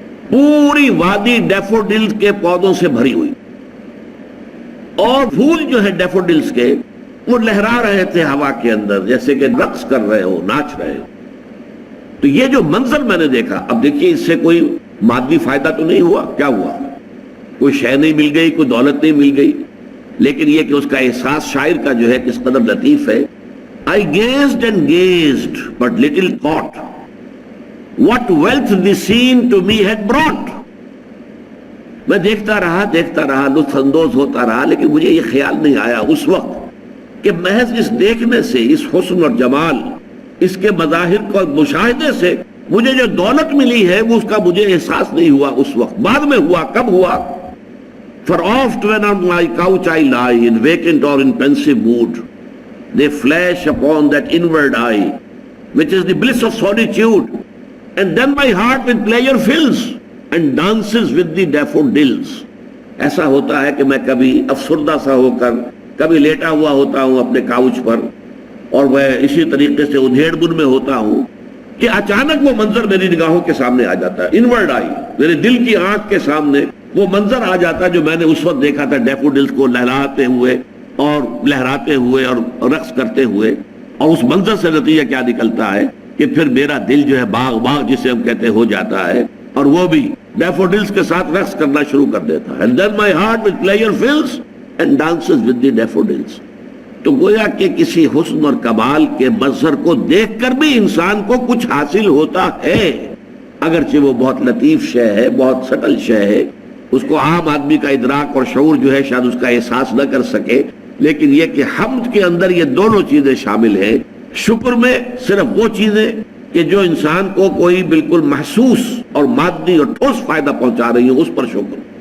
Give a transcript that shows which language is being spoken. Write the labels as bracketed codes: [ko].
[ur] پوری وادی ڈیفوڈلز کے پودوں سے بھری ہوئی، اور پھول جو ہے ڈیفوڈلز کے وہ لہرا رہے تھے ہوا کے اندر، جیسے کہ رقص کر رہے ہو، ناچ رہے ہو. تو یہ جو منظر میں نے دیکھا، اب دیکھیے اس سے کوئی مادی فائدہ تو نہیں ہوا، کیا ہوا؟ کوئی شے نہیں مل گئی، کوئی دولت نہیں مل گئی، لیکن یہ کہ اس کا احساس شاعر کا جو ہے کس قدر لطیف ہے. [en] I gazed and gazed, but little thought what wealth the scene to me had brought. [ur] میں دیکھتا رہا، لطف اندوز ہوتا رہا، لیکن مجھے یہ خیال نہیں آیا اس وقت کہ محض اس دیکھنے سے، اس حسن اور جمال، اس کے مظاہر کو مشاہدے سے مجھے جو دولت ملی ہے وہ اس کا مجھے احساس نہیں ہوا اس وقت. بعد میں ہوا. کب ہوا؟ [en] For oft when on my couch I lie, in vacant or in pensive mood, they flash upon that inward eye, which is the bliss of solitude, and then my heart with pleasure fills and dances with the daffodils. [ur] ایسا ہوتا ہے کہ میں کبھی افسردہ سا ہو کر کبھی لیٹا ہوا ہوتا ہوں اپنے کاؤچ پر، اور میں اسی طریقے سے ادھیڑ بن میں ہوتا ہوں کہ اچانک وہ منظر میری نگاہوں کے سامنے آ جاتا ہے. انورڈ آئی، میرے دل کی آنکھ کے سامنے وہ منظر آ جاتا ہے جو میں نے اس وقت دیکھا تھا، ڈیفوڈلز کو لہراتے ہوئے اور لہراتے ہوئے اور رقص کرتے ہوئے. اور اس منظر سے نتیجہ کیا نکلتا ہے کہ پھر میرا دل جو ہے باغ جسے ہم کہتے ہو جاتا ہے، اور وہ بھی ڈیفوڈلز کے ساتھ رقص کرنا شروع کر دیتا ہے. [en] And then my heart with pleasure fills and dances with the daffodils. [ur] تو گویا کہ کسی حسن اور کمال کے منظر کو دیکھ کر بھی انسان کو کچھ حاصل ہوتا ہے، اگرچہ وہ بہت لطیف شے ہے، بہت سٹل شے ہے، اس کو عام آدمی کا ادراک اور شعور جو ہے شاید اس کا احساس نہ کر سکے. لیکن یہ کہ حمد کے اندر یہ دونوں چیزیں شامل ہیں. شکر میں صرف وہ چیزیں کہ جو انسان کو کوئی بالکل محسوس اور مادی اور ٹھوس فائدہ پہنچا رہی ہیں، اس پر شکر.